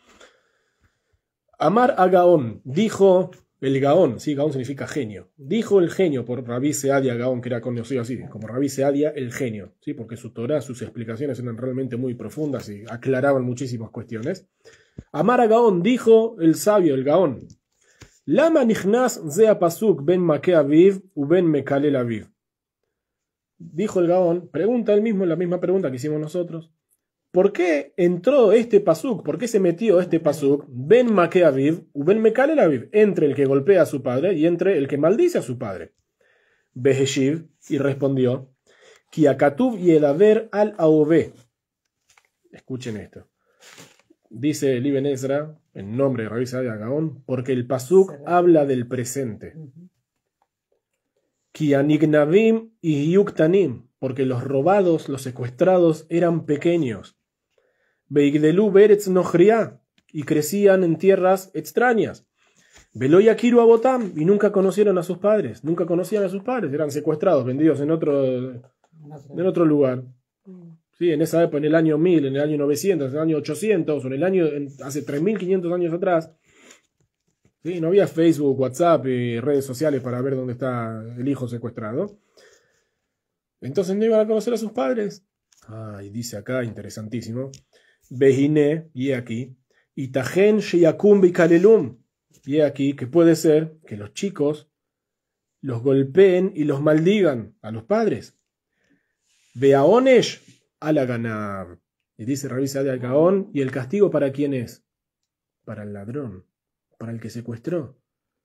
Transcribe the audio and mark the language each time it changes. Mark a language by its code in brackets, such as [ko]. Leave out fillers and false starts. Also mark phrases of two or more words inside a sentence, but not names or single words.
[he] אמר הגאון, [es] dijo el Gaón, sí, Gaón significa genio. Dijo el genio por Rabí Seadia Gaón, que era conocido así, como Rabí Seadia el genio, ¿sí?, porque su Torá, sus explicaciones eran realmente muy profundas y aclaraban muchísimas cuestiones. [he] אמר הגאון, [es] dijo el sabio, el Gaón. [he] למה נכנס זה הפסוק בין מכה אביו ובין מקלל אביו. [es] Dijo el Gaón, pregunta él mismo, la misma pregunta que hicimos nosotros. ¿Por qué entró este pasuk? ¿Por qué se metió este pasuk? [he] בין מכה אביו ובין מקלל אביו. [es] Entre el que golpea a su padre y entre el que maldice a su padre. [he] והשיב, [es] y respondió, [he] כי הכתוב ידבר על ההווה. [es] Escuchen esto. Dice el Ibn Ezra, en nombre de Rabí Seadia Gaón, porque el pasuk habla del presente. [he] כי הנגנבים היו קטנים, [es] porque los robados, los secuestrados eran pequeños. [he] ויגדלו בארץ נכריה, [es] y crecían en tierras extrañas. [he] ולא יכירו אבותם, [es] y nunca conocieron a sus padres, nunca conocían a sus padres, eran secuestrados, vendidos en otro lugar. Sí, en esa época, en el año 1000, en el año 900, en el año 800, o en el año, hace 3500 años atrás, ¿sí?, no había Facebook, WhatsApp y redes sociales para ver dónde está el hijo secuestrado. Entonces no iban a conocer a sus padres. Y dice acá, interesantísimo, Behine, y aquí, [he] ויתכן שיכום ויקללום, [es] y aquí que puede ser que los chicos los golpeen y los maldigan a los padres. [he] והעונש על הגנב. [es] Y dice Rabí Seadia Gaón, ¿y el castigo para quién es? Para el ladrón, para el que secuestró.